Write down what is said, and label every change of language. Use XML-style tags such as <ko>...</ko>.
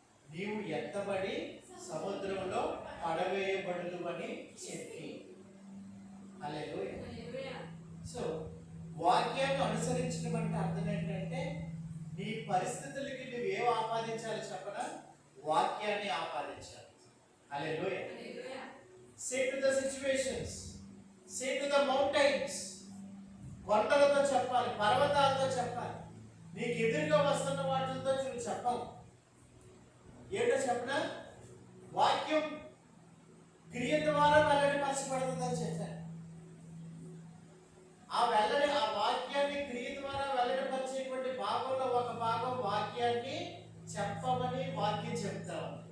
<te>నీవు ఎత్తబడి సముద్రంలో పడవేయబడదు అని చెప్పి. హల్లెలూయా. సో వాక్యాన్ని అనుసరించడం అంటే అర్థం ఏంటంటే నీ పరిస్థితులకి నువ్వు ఏం ఆపాదించాలి చెప్పనా? వాక్యాన్ని ఆపాదించాలి. హల్లెలూయా.</te> <en>Say to the situations, say to the mountains.</en> <te>కొండలతో చెప్పాలి, పర్వతాలతో చెప్పాలి. నీకు ఎదురుగా వస్తున్న వాటితో నువ్వు చెప్పాలి. ఏంటో చెప్పనా? వాక్యం క్రియ ద్వారా వెల్లడి పరచబడుతుందని చెప్పాను. ఆ వాక్యాన్ని క్రియ ద్వారా వెల్లడిపరిచేటువంటి భాగంలో ఒక భాగం వాక్యాన్ని చెప్పమని వాక్యం చెప్తా ఉంది.</te>